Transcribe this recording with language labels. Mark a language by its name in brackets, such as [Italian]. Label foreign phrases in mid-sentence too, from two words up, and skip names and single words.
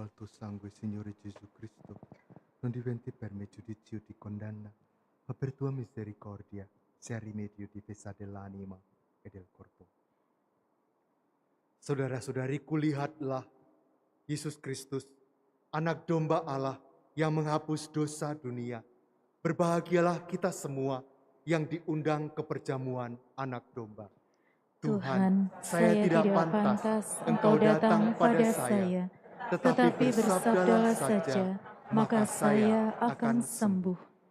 [Italian] sangue, Signore Gesù Cristo, non diventi per me giudizio di condanna, ma per tua misericordia sia rimedio difesa dell'anima e del corpo. [Indonesian] Saudara-saudariku, lihatlah Yesus Kristus, anak domba Allah yang menghapus dosa dunia. Berbahagialah kita semua yang diundang ke perjamuan anak domba. Tuhan, saya tidak pantas Engkau datang pada saya, tetapi bersabdalah saja, maka saya akan sembuh.